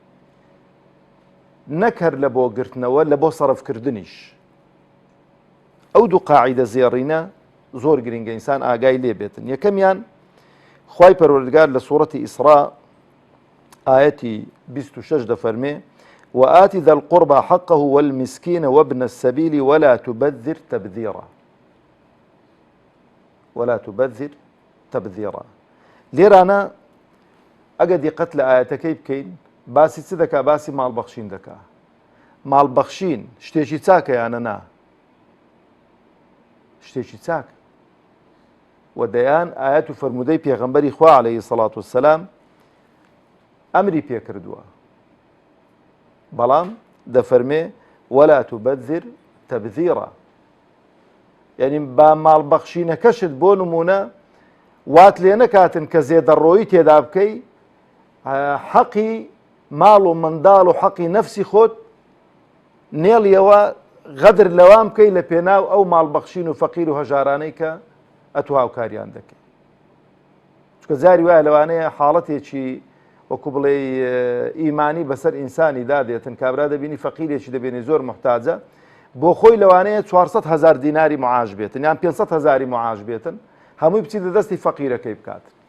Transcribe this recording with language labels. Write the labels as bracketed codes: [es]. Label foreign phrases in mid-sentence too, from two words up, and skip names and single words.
[ckb] نەکەر لە بۆ گرتنەوە لە بۆ سەرفکردنیش ئەو دوو قاعدە زێڕینە زۆر گرنگە ئینسان ئاگای لێ بێتن یەکەمیان خوای پەروەردگار لە سوورەتی ئیسرا ئاەتی 26 دەفەرمێ [ar] وآت ذا القربى حقه والمسكين وابن السبيل ولا تبذر [ckb] تبذيرا لێرانە ئەگە دیقەت لە ئاەتەکەی بکەین باسی چ دەکا باسی ماڵبەخشین دەکا ماڵبەخشین شتێکی چاکە یانە نا شتێکی چاک و دەیان ئاەت و فەرمودەی پێغەمبەری خوا [ar] عەلەیهی سەڵات وسەلام [ckb] ئەمری پێ کردووە بەڵام دەفەرمێ [ar] ولا تبذر تبذيرا [ckb] یعنی با ماڵبەخشینەکەشت بۆ نمونە وات لێ نەکاتن کە زێدەڕۆیی تێدا بکەی حەقی ماڵ و منداڵ و حەقی نەفسی خۆت نێڵیەوە غەدر لەوام بکەی لە پێناو ئەو ماڵبەخشین و فەقیر و هەژارانەی کە ئەتو هاوکاریان دەکەی چکە جاری وایە لەوانەیە حاڵەتێکی وەکو بڵێ ئیمانی بەسەر ئینسانی دادێتن کابرا دەبینی فەقیرێکی دەبێنی زۆر محتاجە بۆ خۆی لەوانەیە 400,000 دیناری معاش بێتن یان 500,000 معاش بێتن هەمووی بچیتە دەستی فەقیرەکەی بکات